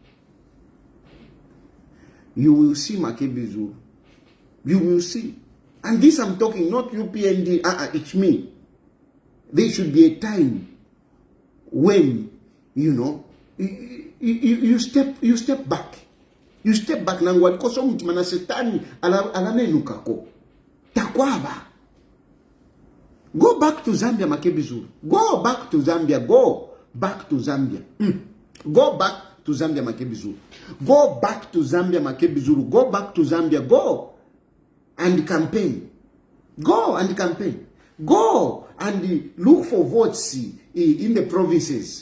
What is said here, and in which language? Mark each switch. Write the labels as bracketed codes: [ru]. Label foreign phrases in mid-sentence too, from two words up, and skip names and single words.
[en] You will see Makebi Zulu. You will see. And this I'm talking, not UPND, it's me. There should be a time when, you step back. You step back [bem] nangwa koso mtimana setani alamenukako. Takwaba. [en] Go back to Zambia, Makebi Zulu. Go back to Zambia. Go back to Zambia. Go back to Zambia, Makebi Zulu. Go back to Zambia, Makebi Zulu. Go back to Zambia. Go and campaign. Go and campaign. Go and look for votes in the provinces.